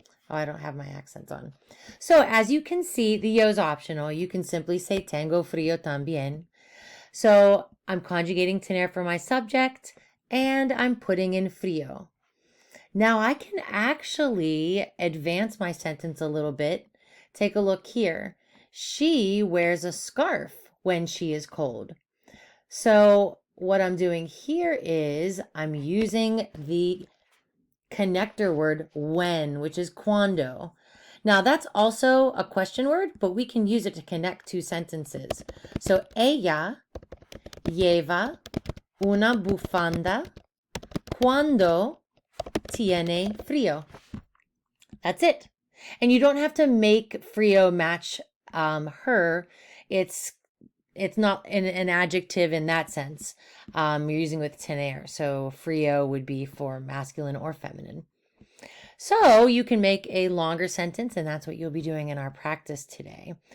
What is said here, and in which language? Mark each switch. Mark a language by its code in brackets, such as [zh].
[en] Oh, I don't have my accents on. So as you can see, the yo is optional. You can simply say [es] tengo frío también. [en] So I'm conjugating tener for my subject and I'm putting in frío. Now I can actually advance my sentence a little bit. Take a look here. She wears a scarf when she is cold. So what I'm doing here is I'm using the connector word when, which is cuando. Now that's also a question word, but we can use it to connect two sentences. [es] So ella lleva una bufanda cuando tiene frío. [en] That's it. And you don't have to make frío match her. It's not an adjective in that sense. You're using with tener. So frío would be for masculine or feminine. So you can make a longer sentence, and that's what you'll be doing in our practice today.